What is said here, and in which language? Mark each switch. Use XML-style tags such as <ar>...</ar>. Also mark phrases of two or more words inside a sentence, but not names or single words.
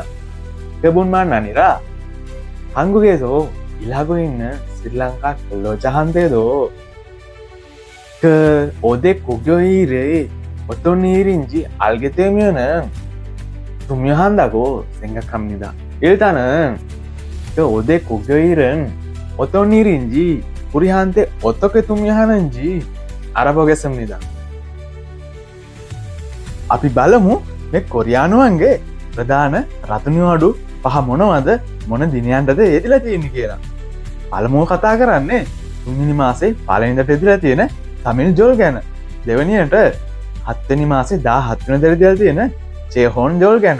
<ko>그뿐만 아니라 한국에서 일하고 있는 스리랑카 근로자한테도 그 5대 국경일이 어떤 일인지 알게 되면은 중요한다고 생각합니다. 일단은 그 5대 국경일은 어떤 일인지 우리한테 어떻게 중요하는지 알아보겠습니다.</ko> <si>අපි බලමු මේ කොරියානුවන්ගේ ප්‍රධාන රතුනිවඩු පහ මොනවද මොන දිනයන්ටද යෙදිලා තියෙන්නේ කියලා. පළමුව කතා කරන්නේ තුන්වෙනි මාසේ පළවෙනිදට යෙදිලා තියෙන තමිල් ජොල් ගැන. දෙවෙනියට 7 වෙනි මාසේ 17 වෙනිදාට යෙදිලා තියෙන චේහොන් ජොල් ගැන.</si>